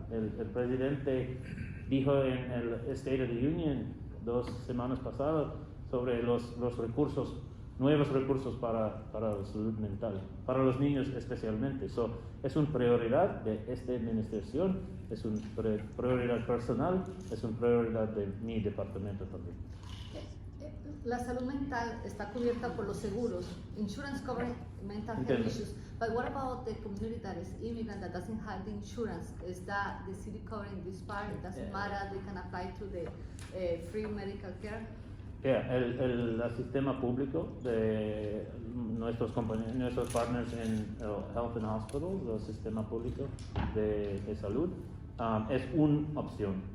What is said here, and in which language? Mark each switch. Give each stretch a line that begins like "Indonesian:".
Spanish: El presidente dijo en el State of the Union 2 semanas pasadas sobre los recursos, nuevos recursos para la salud mental, para los niños especialmente. Es una prioridad de esta administración, es una prioridad personal, es una prioridad de mi departamento también. La salud mental está cubierta por los seguros.
English: Insurance covers mental health
Spanish: Entiendo.
English: issues. But what about the community that is immigrant that doesn't have the insurance? Is that the city covering this part? It doesn't matter. They can apply to the free medical care.
Spanish: El sistema público de nuestros compañeros, nuestros partners en Health and Hospitals, el sistema público de salud, es una opción.